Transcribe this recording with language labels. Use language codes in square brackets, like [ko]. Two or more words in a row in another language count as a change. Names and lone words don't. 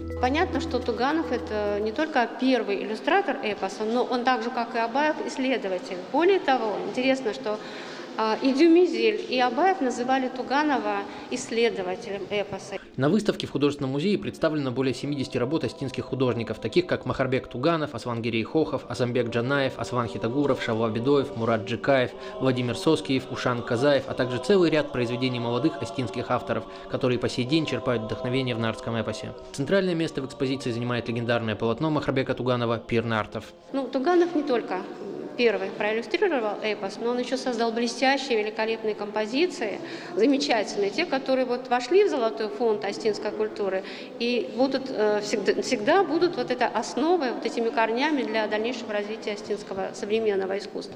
[ru] Понятно, что Туганов – это не только первый иллюстратор эпоса, но он также, как и Абаев, исследователь. Более того, интересно, что и Дюмизель, и Абаев называли Туганова исследователем эпоса. На выставке в художественном музее представлено более 70 работ осетинских художников, таких как Махарбек Туганов, Асван Гирей-Хохов, Азамбек Джанаев, Асван Хитагуров, Шавва Бедоев, Мурат Джикаев, Владимир Соскиев, Ушан Казаев, а также целый ряд произведений молодых осетинских авторов, которые по сей день черпают вдохновение в нардском эпосе. Центральное место в экспозиции занимает легендарное полотно Махарбека Туганова «Пир нартов». Туганов не только первый проиллюстрировал эпос, но он еще создал блестящие, великолепные композиции, замечательные, те, которые вошли в золотой фонд осетинской культуры и будут, всегда будут это основой, этими корнями для дальнейшего развития осетинского современного искусства.